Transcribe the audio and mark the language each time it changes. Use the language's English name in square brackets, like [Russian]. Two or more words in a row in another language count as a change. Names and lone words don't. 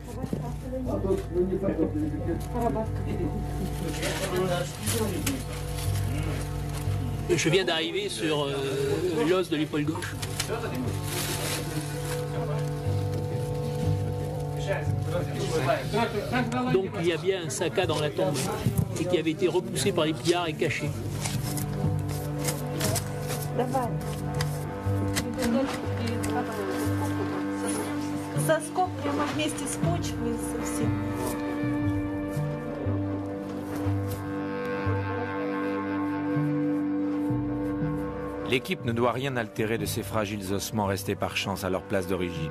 [French] Je viens d'arriver sur l'os de l'épaule gauche. Donc il y a bien un Saka dans la tombe et qui avait été repoussé par les pillards et caché. [Russian] Соскоб прямо вместе с почвой совсем. [French] L'équipe ne doit rien altérer de ces fragiles ossements restés par chance à leur place d'origine.